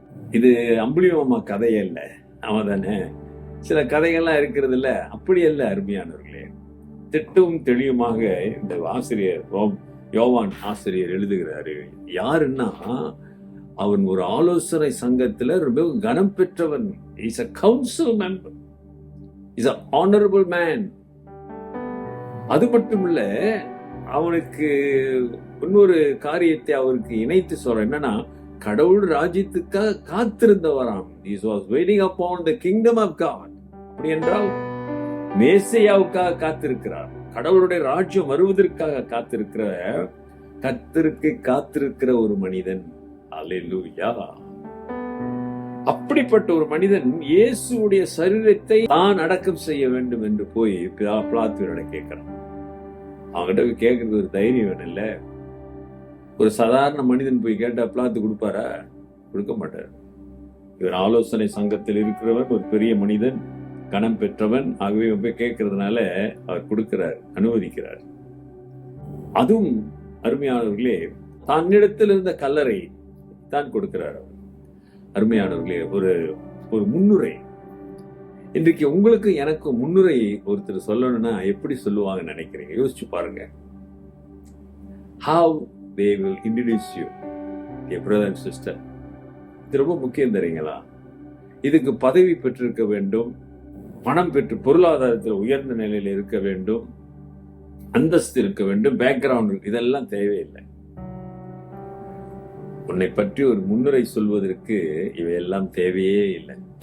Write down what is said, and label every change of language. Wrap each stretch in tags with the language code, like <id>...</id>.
<ta>இது அம்புலிமாமா கதையே இல்லை, அவன் தானே. சில கதைகள்லாம் இருக்கிறது இல்ல, அப்படி அல்ல அருமையானவர்களே. திட்டமும் தெளிவுமாக இந்த ஆசிரியர் யோவான் ஆசிரியர் எழுதுகிறாரு. யாருன்னா, அவன் ஒரு ஆலோசனை சங்கத்துல ரொம்ப கனம் பெற்றவன்.</ta> <en>Is a council member, is a honorable man.</en> <ta>அது மட்டும் இல்ல, அவனுக்கு இன்னொரு காரியத்தை அவருக்கு இணைத்து சொல்ற என்னன்னா, கடவுள் ராஜ்யத்துக்காக காத்திருந்தவராம்.</ta> <en>He was waiting upon the kingdom of God.</en> <ta>அப்படி என்றால் மேசையாவுக்காக காத்திருக்கிறார், கடவுளுடைய ராஜ்யம் வருவதற்காக காத்திருக்கிற ஒரு மனிதன். அல்லேலூயா. அப்படிப்பட்ட ஒரு மனிதன் இயேசுடைய சரீரத்தை தான் அடக்கம் செய்ய வேண்டும் என்று போய் பிலாத்துவிட கேட்கிறான். அவங்ககிட்ட போய் கேட்கறது ஒரு தைரியம் வேணும் இல்ல? ஒரு சாதாரண மனிதன் போய் கேட்டா பிலாத்து கொடுப்பாரா? கொடுக்க மாட்டார். இவர் ஆலோசனை சங்கத்தில் இருக்கிறவன், ஒரு பெரிய மனிதன், கனம் பெற்றவன். ஆகவே போய் கேட்கறதுனால அவர் கொடுக்கிறார், அனுமதிக்கிறார். அதுவும் அருமையானவர்களே, தன்னிடத்தில் இருந்த கல்லறை தான் கொடுக்கிறார். அருமையானவர்களே, ஒரு முன்னுரை. இன்றைக்கு உங்களுக்கு எனக்கு முன்னுரை ஒருத்தர் சொல்லணும்னா எப்படி சொல்லுவாங்கன்னு நினைக்கிறீங்க? யோசிச்சு பாருங்க.</ta> <en>How they will introduce you, dear brother and sister.</en> <ta>இது ரொம்ப முக்கியம் தெரியுங்களா? இதுக்கு பதவி பெற்றிருக்க வேண்டும், பணம் பெற்று பொருளாதாரத்தில் உயர்ந்த நிலையில் இருக்க வேண்டும், அந்தஸ்து இருக்க வேண்டும், பேக்ரவுண்ட், இதெல்லாம் தேவையில்லை. உன்னை பற்றி ஒரு முன்னுரை சொல்வதற்கு இவையெல்லாம் தேவையே இல்லை.</ta>